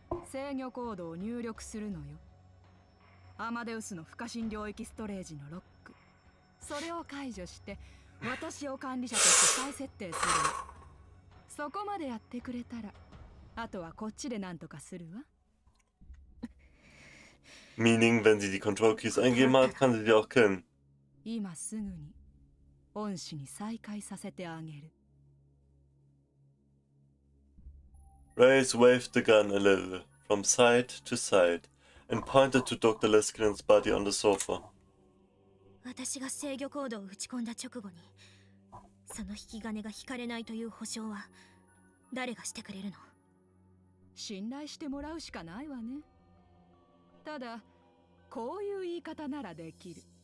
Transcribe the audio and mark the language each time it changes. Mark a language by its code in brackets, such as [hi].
[ja] 制御コードを入力するのよ。アマデウスの不可侵領域ストレージのロック、それを解除して私を管理者として再設定するの。そこまでやってくれたら、あとはこっちで何とかするわ。 [de] Meaning, wenn sie die Control Keys eingeben hat, kann sie die auch killen. [ja] 今すぐに恩師に再会させてあげる。 [en] Reyes waved the gun a little, from side to side, and pointed to Dr. Leskin's body on the sofa. [ja] 私が制御コードを打ち込んだ直後にその引き金が引かれないという保証は誰がしてくれるの？信頼してもらうしかないわね。ただこういう言い方ならできる。